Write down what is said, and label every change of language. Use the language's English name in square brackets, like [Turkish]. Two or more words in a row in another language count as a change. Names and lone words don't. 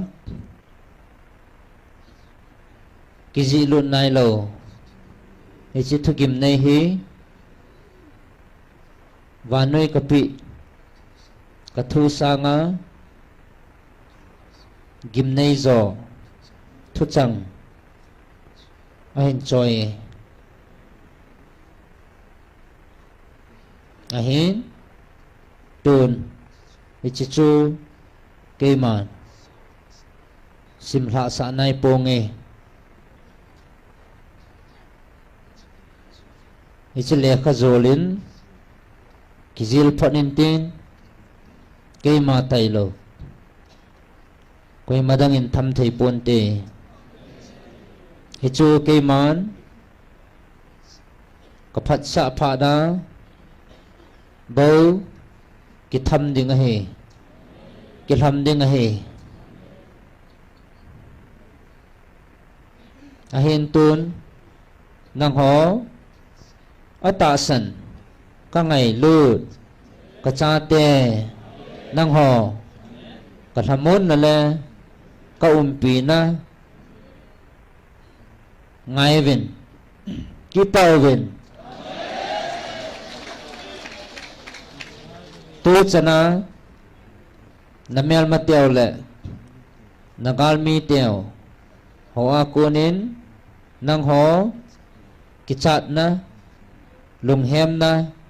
[Thado Chin] kizi lun nai lo ichi thugim nei hi vanoi kapi kathu sanga gimnei zo thu chang ahin choi ahin tun ichichu keiman simhla sa nai ponge ichile khazolin kizil phanin tin keima tailo koi madangin tham thei ponte hichu keiman ka phat sa pha da bo ki tham ding a hi ki tham ding a hi a hin tun nang ho ata san ka ngai lut ka cha te nang ho ka thamon na le ka pi na ngai vin ki pau vin tu chana namel ma teo le nagal mi teo ho a kunin nang ho ki chat na lung hem na